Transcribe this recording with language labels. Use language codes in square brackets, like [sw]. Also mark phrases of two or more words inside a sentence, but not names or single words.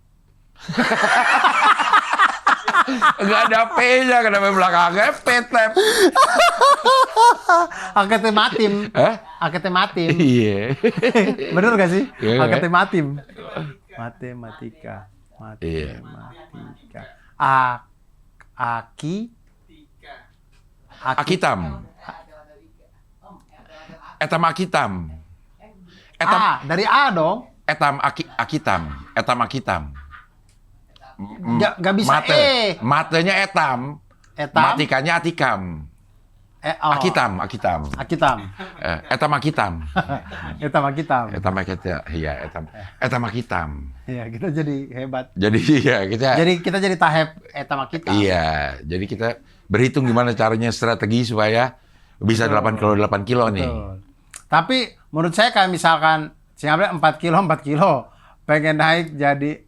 [id] Enggak ada P-nya, kenapa belakangnya P-tep? Aketematim. Hah? Aketematim. Iya. Bener gak sih? Iya. Aketematim. Matematika. Iya. Matematika. Akitam. Etam akitam. Dari A dong. Akitam. Etam akitam. Gak bisa Mate. E. Matenya etam. Etam. Matikanya atikam. Akitam. Akitam. Etam akitam. Etam akitam. Etam akitam. Iya, etam akitam. Iya, kita jadi hebat. Jadi iya kita. Jadi kita jadi tahap etam akitam. Iya, jadi kita berhitung gimana caranya strategi supaya bisa 8 kilo nih. Betul. Tapi menurut saya kayak misalkan Singapura 4 kilo, pengen naik jadi